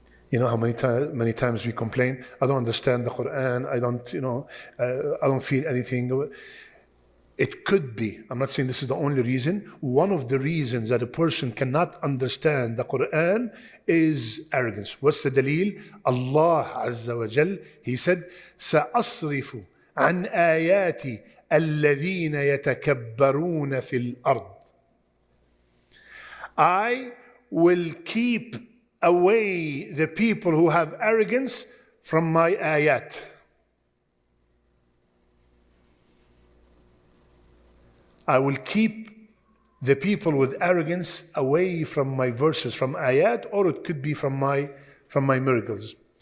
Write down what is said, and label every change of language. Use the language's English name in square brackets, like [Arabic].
[English] You know how many times we complain, I don't understand the Quran, I don't feel anything. It could be, I'm not saying this is the only reason, one of the reasons that a person cannot understand the Quran is arrogance. What's the dalil? [Arabic] Allah Azza wa Jal, [English] He said, [Arabic] سَأَصْرِفُ عَنْ آيَاتِ الَّذِينَ يَتَكَبَّرُونَ فِي الْأَرْضِ. [English] I will keep away the people who have arrogance from my ayat. I will keep the people with arrogance away from my verses, from ayat, or it could be from my miracles.